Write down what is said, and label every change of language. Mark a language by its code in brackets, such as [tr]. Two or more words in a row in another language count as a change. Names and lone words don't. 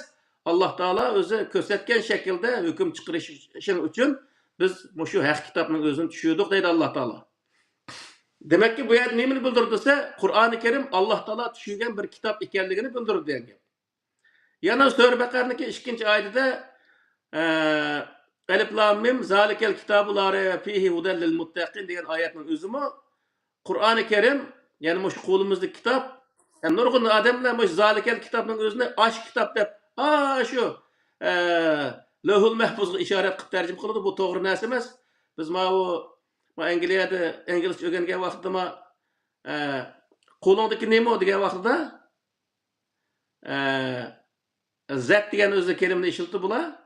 [uz] Alloh taolo o'zi ko'rsatgan shaklda hukm chiqarish uchun biz shu haq kitobning o'zini tushirdik deydi Alloh taolo. Demakki bu yerda nimani bildirdi desa, Qur'oni Karim Alloh taolo tushirgan bir kitob ekanligini bildirdi degan. Yana Sura Baqara'niki 2-oyatida [ar] الم ذلك الكتاب لا ريب فيه هدى للمتقين [uz] degan oyatning o'zimi Qur'oni Karim, ya'ni shu qo'limizdagi kitob, nurg'un odamlar zalikel kitobning o'zini osh kitob deb shu Lohul Mahfuzga ishorat qilib tarjima qildi. Bu to'g'ri narsa emas. Biz Angliyada ingliz o'rgangan vaqtda qo'lingdagi nima degan vaqtda zat degan o'zi kelimni ishlatdi bular.